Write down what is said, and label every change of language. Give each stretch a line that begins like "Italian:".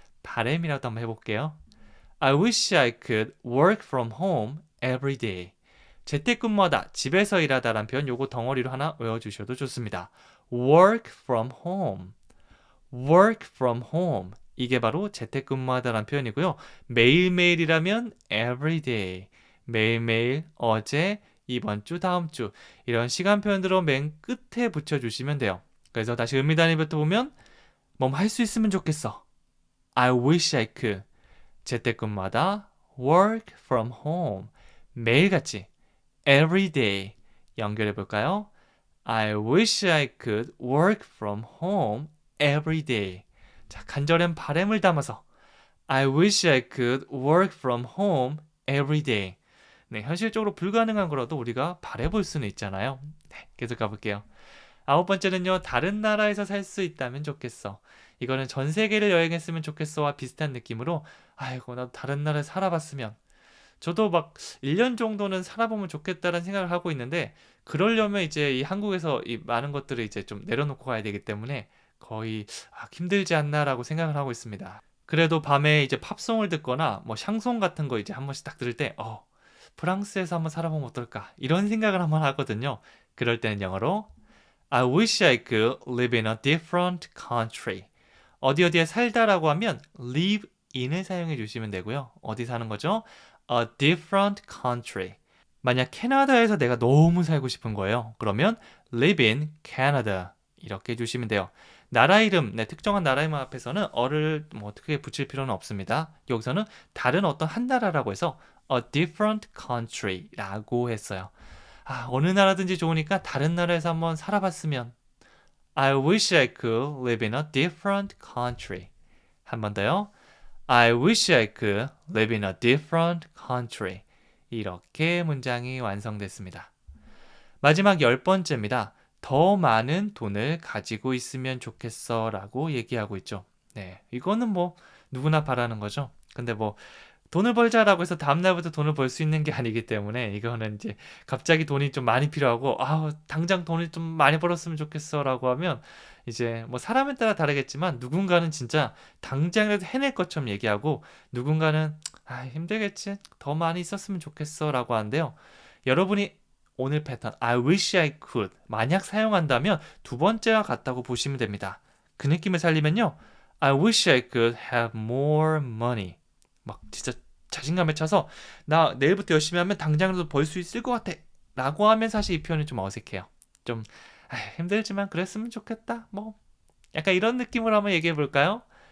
Korean: 바람이라도 한번 해볼게요.
English: I wish I could work from home every day.
Korean: 재택근무하다, 집에서 일하다라는 표현 요거 덩어리로 하나 외워주셔도 좋습니다.
English: work from home. work from home.
Korean: 이게 바로 재택근무하다라는 표현이고요. 매일매일이라면
English: every day.
Korean: 매일매일, 어제, 이번 주, 다음 주 이런 시간 표현들로 맨 끝에 붙여주시면 돼요. 그래서 다시 의미 단위부터 보면 뭐 할 수 있으면 좋겠어.
English: I wish I could.
Korean: 재택근무마다
English: work from home.
Korean: 매일같이
English: every day
Korean: 연결해 볼까요?
English: I wish I could work from home every day.
Korean: 자, 간절한 바람을 담아서
English: I wish I could work from home every day.
Korean: 네, 현실적으로 불가능한 거라도 우리가 바라볼 수는 있잖아요. 네, 계속 가볼게요. 아홉 번째는요, 다른 나라에서 살 수 있다면 좋겠어. 이거는 전 세계를 여행했으면 좋겠어와 비슷한 느낌으로, 아이고, 나도 다른 나라에 살아봤으면. 저도 막 1년 정도는 살아보면 좋겠다는 생각을 하고 있는데, 그러려면 이제 이 한국에서 이 많은 것들을 이제 좀 내려놓고 가야 되기 때문에 거의 힘들지 않나라고 생각을 하고 있습니다. 그래도 밤에 이제 팝송을 듣거나 뭐 샹송 같은 거 이제 한 번씩 딱 들을 때, 프랑스에서 한번 살아보면 어떨까? 이런 생각을 한번 하거든요. 그럴 때는 영어로
English: I wish I could live in a different country.
Korean: 어디 어디에 살다라고 하면 live in을 사용해 주시면 되고요. 어디 사는 거죠?
English: A different country.
Korean: 만약 캐나다에서 내가 너무 살고 싶은 거예요.
English: 그러면 live in Canada.
Korean: 이렇게 해주시면 돼요. 나라 이름, 특정한 나라 이름 앞에서는 어를 뭐 어떻게 붙일 필요는 없습니다. 여기서는 다른 어떤 한 나라라고 해서
English: a different country
Korean: 라고 했어요. 어느 나라든지 좋으니까 다른 나라에서 한번 살아봤으면
English: I wish I could live in a different country.
Korean: 한 번 더요.
English: I wish I could live in a different country.
Korean: 이렇게 문장이 완성됐습니다. 마지막 10번째입니다. 더 많은 돈을 가지고 있으면 좋겠어 라고 얘기하고 있죠. 네, 이거는 뭐 누구나 바라는 거죠. 근데 뭐 돈을 벌자라고 해서 다음날부터 돈을 벌 수 있는 게 아니기 때문에 이거는 이제 갑자기 돈이 좀 많이 필요하고 당장 돈을 좀 많이 벌었으면 좋겠어 라고 하면 이제 뭐 사람에 따라 다르겠지만 누군가는 진짜 당장이라도 해낼 것처럼 얘기하고 누군가는 힘들겠지 더 많이 있었으면 좋겠어 라고 하는데요. 여러분이 오늘 패턴
English: I wish I could
Korean: 만약 사용한다면 두 번째와 같다고 보시면 됩니다. 그 느낌을 살리면요.
English: I wish I could have more money.
Korean: 막 진짜 자신감에 차서 나 내일부터 열심히 하면 당장이라도 벌 수 있을 것 같아 라고 하면 사실 이 표현이 좀 어색해요. 좀 힘들지만 그랬으면 좋겠다 뭐 약간 이런 느낌으로 한번 얘기해 볼까요?